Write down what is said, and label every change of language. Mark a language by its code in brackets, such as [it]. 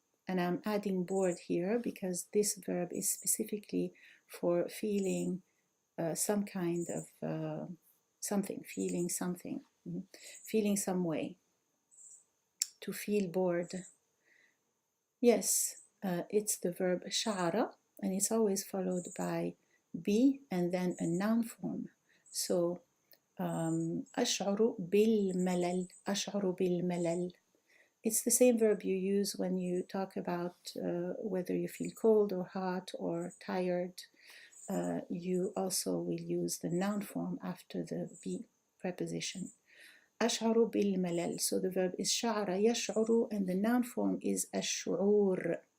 [en] And I'm adding bored here because this verb is specifically for feeling some kind of something, feeling something, feeling some way. To feel bored. Yes, it's the verb شعر, and it's always followed by be and then a noun form. [ar] So أشعر بالملل, أشعر بالملل. [en] It's the same verb you use when you talk about whether you feel cold or hot or tired. You also will use the noun form after the be preposition. [ar] أشعر بالملل. [en] So the verb is شعر يشعر and the noun form is الشعور.